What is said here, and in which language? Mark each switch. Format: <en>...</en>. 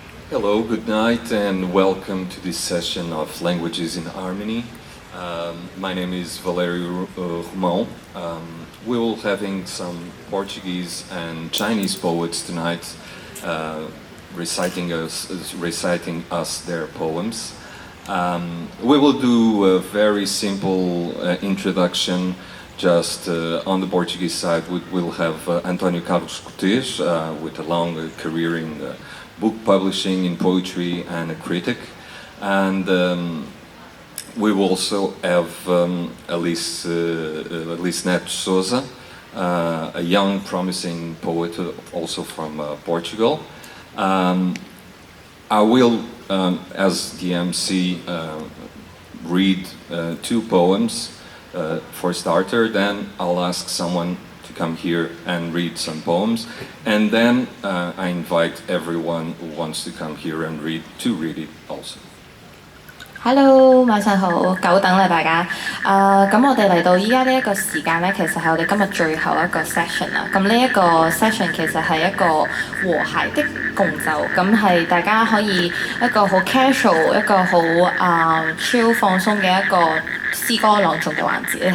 <en>Hello, good night, and welcome to this session of Languages in Harmony. My name is Valério Romão. We will having some Portuguese and Chinese poets tonight reciting us their poems. We will do a very simple introduction. Just on the Portuguese side, we'll have António Carlos Cortês with a long career in book publishing, in poetry, and a critic. And we will also have Alice Neto Souza, a young, promising poet, also from Portugal. I will, as the MC, read two poems for starter. Then I'll ask someone to come here and read some poems, and then I invite everyone who wants to come here and read it also. Hello，</en> <yue>晚上好，久等啦大家。咁我哋嚟到依家呢一個時間呢，其實係我哋今日最後一個 session 啦。咁呢一個 session 其實係一個和諧的共奏，咁係大家可以一個好 casual、一個好超放鬆嘅一個詩歌朗誦嘅環節。</yue>